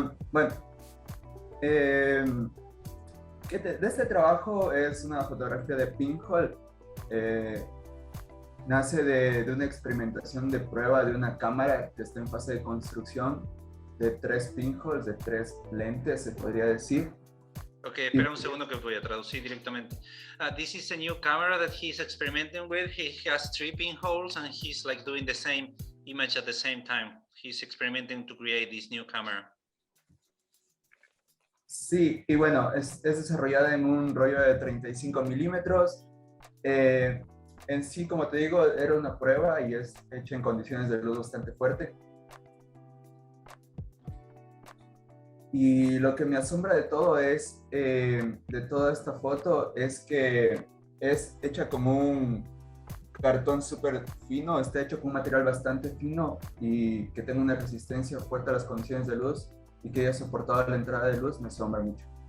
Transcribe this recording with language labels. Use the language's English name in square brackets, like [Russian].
[Spanish] Bueno, de este trabajo es una fotografía de pinhole. Nace de una experimentación de prueba de una cámara que está en fase de construcción, de 3 pinholes, de 3 lentes, se podría decir. Ok, espera un segundo que voy a traducir directamente. [English] This is a new camera that he's experimenting with. He has 3 pinholes and he's like doing the same image at the same time. He's experimenting to create this new camera. [Spanish] Sí, y bueno, es desarrollada en un rollo de 35 milímetros. En sí, como te digo, era una prueba y es hecha en condiciones de luz bastante fuerte. Y lo que me asombra de todo es, de toda esta foto, es que es hecha como un cartón súper fino, está hecho con un material bastante fino y que tenga una resistencia fuerte a las condiciones de luz y que haya soportado la entrada de luz, me asombra mucho.